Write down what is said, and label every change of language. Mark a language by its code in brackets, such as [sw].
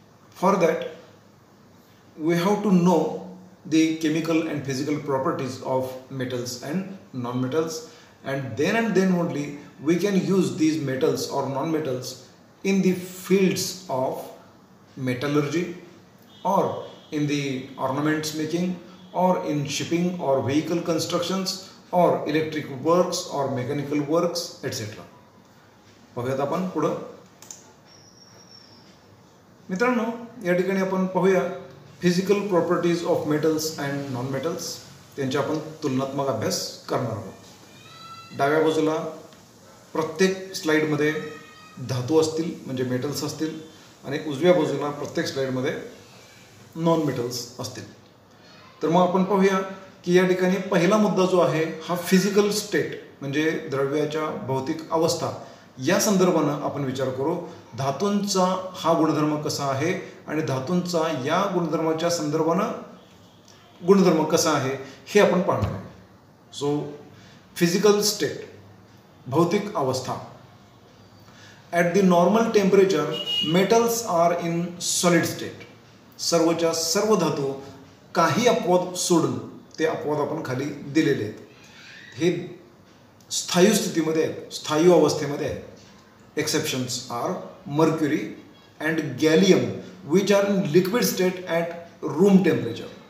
[en] for that we have to know the chemical and physical properties of metals and non-metals, and then only we can use these metals or non-metals in the fields of metallurgy or in the ornaments making or in shipping or vehicle constructions or electric works or mechanical works etc. [mr] बघूयात आपण पुढं. मित्रांनो, या ठिकाणी आपण पाहूया [en] physical properties of metals and non metals, [mr] त्यांचे आपण तुलनात्मक अभ्यास करणार आहोत. डाव्या बाजूला प्रत्येक स्लाईडमध्ये धातू असतील म्हणजे मेटल्स असतील आणि उजव्या बाजूला प्रत्येक स्लाईडमध्ये नॉन मेटल्स असतील. तर मग आपण पाहूया की या ठिकाणी पहिला मुद्दा जो आहे हा फिजिकल स्टेट म्हणजे द्रव्याच्या भौतिक अवस्था या संदर्भानं आपण विचार करू. धातूंचा हा गुणधर्म कसा आहे आणि धातूंचा या गुणधर्माच्या संदर्भानं गुणधर्म कसा आहे हे आपण पाहणार आहोत. [en] so physical state, [mr] भौतिक अवस्था. [en] At the normal temperature metals are in solid state. [mr] सर्वच्या सर्व धातू काही अपवाद सोडून, ते अपवाद आपण खाली दिलेले आहेत, हे स्थायू स्थितीमध्ये आहेत, स्थायू अवस्थेमध्ये आहेत. [en] Exceptions are mercury and gallium which are in liquid state at room temperature.